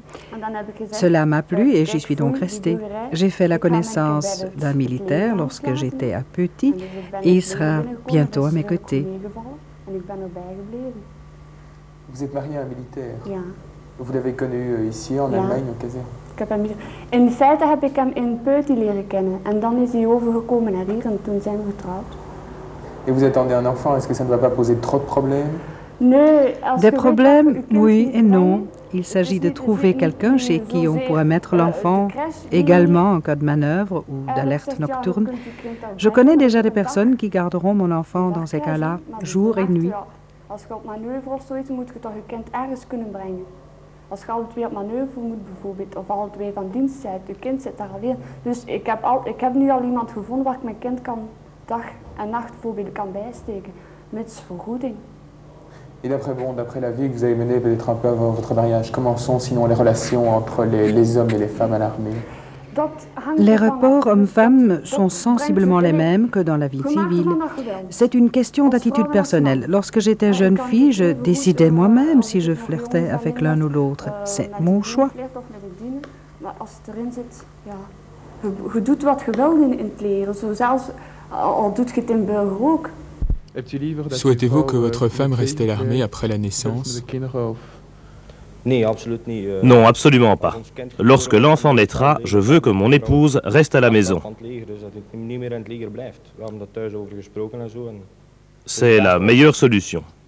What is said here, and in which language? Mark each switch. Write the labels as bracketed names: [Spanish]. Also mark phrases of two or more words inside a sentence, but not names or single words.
[French] Cela m'a plu et j'y suis donc restée. J'ai fait la connaissance d'un militaire lorsque j'étais à Petit et il sera bientôt à mes côtés. Vous êtes marié à un militaire? Vous l'avez connu ici en Allemagne, au caserne? [Dutch] In feite heb ik hem in Peuty leren kennen en dan is hij overgekomen naar hier en toen zijn we getrouwd. [French] Et vous attendez un enfant, est-ce que ça ne va pas poser trop de problèmes? Des problèmes, oui et non. Il s'agit de trouver quelqu'un chez qui on pourrait mettre l'enfant, également en cas de manœuvre ou d'alerte nocturne. Je connais déjà des personnes qui garderont mon enfant dans ces cas-là, jour et nuit. [Dutch] Als je op manoeuvre of zoiets moet je toch je kind ergens kunnen brengen. Als je alle twee op manoeuvre moet bijvoorbeeld, of alle twee van dienst bent, je kind zit daar alleen. Dus ik heb nu al iemand gevonden waar ik mijn kind kan dag en nacht bijvoorbeeld kan bijsteken, mits vergoeding. [French] Et d'après la vie que vous avez menée peut-être un peu avant votre mariage, comment sont sinon les relations entre les hommes et les femmes à l'armée? Les rapports hommes-femmes sont sensiblement les mêmes que dans la vie civile. C'est une question d'attitude personnelle. Lorsque j'étais jeune fille, je décidais moi-même si je flirtais avec l'un ou l'autre. C'est mon choix. [Dutch] Je doet wat je wil in het leger, zo zelfs al doet je het in burger ook. [French] Souhaitez-vous que votre femme reste à l'armée après la naissance? Non, absolument pas. Lorsque l'enfant naîtra, je veux que mon épouse reste à la maison. C'est la meilleure solution.